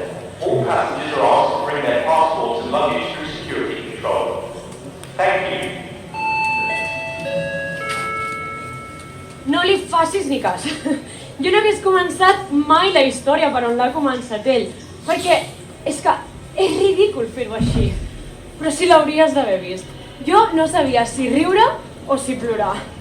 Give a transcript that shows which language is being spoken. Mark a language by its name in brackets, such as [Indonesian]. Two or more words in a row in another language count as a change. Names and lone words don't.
[English] All passengers are asked to bring their passports and luggage through security control. Thank you. [Catalan] No li facis ni cas. Jo no hagués començat mai la història per on l'ha començat ell, perquè és que és ridícul fer-ho així. Però sí l'hauries d'haver vist. Jo no sabia si riure o si plorar.